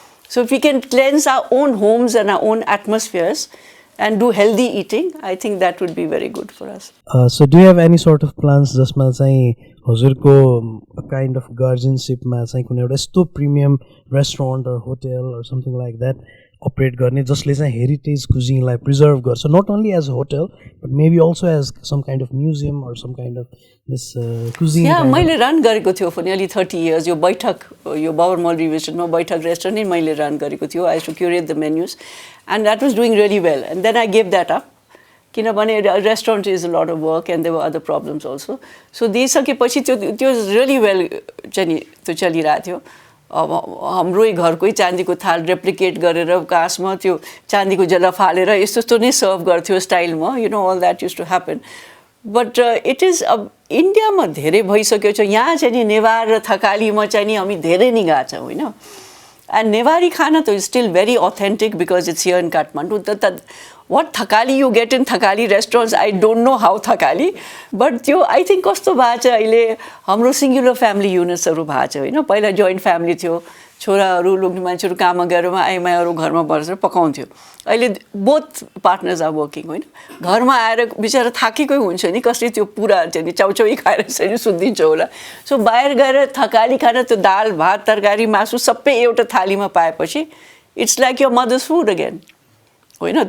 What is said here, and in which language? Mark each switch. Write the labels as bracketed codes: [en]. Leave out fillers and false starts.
[en] So we can cleanse our own homes and our own atmospheres and do healthy eating, I think that would be very good for us. So do you have any sort of plans [ne] जसमा चाहिँ हजुरको [en] kind of guardianshipमा [ne] चाहिँ कुनै एउटा यस्तो premium restaurant [en] or hotel or something like that [ne] अपरेट गर्ने जसले चाहिँ हेरिटेज कुजिनलाई प्रिजर्भ गर्छ, [en] Not only as a hotel but maybe also as some kind of museum or some kind of this cuisine? [ne] मैले run गरेको थियो [en] for nearly 30 years [ne] यो बैठक, यो बबरमल रिभिजनमा बैठक रेस्टुरेन्ट नै मैले रन गरेको थियो। [en] I to curate the menus and that was doing really well and then I gave that up, [ne] किनभने [en] Restaurant is a lot of work and there were other problems also. [ne] So दिइसकेपछि त्यो really well चाहिँ नि त्यो चलिरहेको थियो। अब हाम्रै घरकै चाँदीको थाल रेप्लिकेट गरेर काँसमा त्यो चाँदीको जला फालेर यस्तो यस्तो नै सर्भ गर्थ्यो स्टाइलमा, [en] All that used to happen. But it is [ne] अब इन्डियामा धेरै भइसकेको छ। यहाँ चाहिँ नि नेवार र थकालीमा चाहिँ नि हामी धेरै नै गएको छौँ होइन। [en] And Newari खाना त still very authentic because it's here in Kathmandu. what Thakali you get in Thakali restaurants, I don't know how Thakali, but त्यो I think [ne] कस्तो भएको छ अहिले हाम्रो सिङ्गुलर फ्यामिली युनिट्सहरू भएको छ होइन। पहिला जोइन्ट फ्यामिली थियो, छोराहरू लोग्ने मान्छेहरू काममा गएर आइमाईहरू घरमा बसेर पकाउँथ्यो। अहिले [en] both partners are working [ne] होइन। घरमा आएर बिचरा थाकेकै हुन्छ नि, कसले त्यो पुरा चाहिँ नि चाउचाउै खाएर चाहिँ सुत्दिन्छ होला। सो बाहिर गएर थकाली खाना त्यो दाल भात तरकारी मासु सबै एउटा थालीमा पाएपछि [en] it's like your mother's food again [ne] होइन।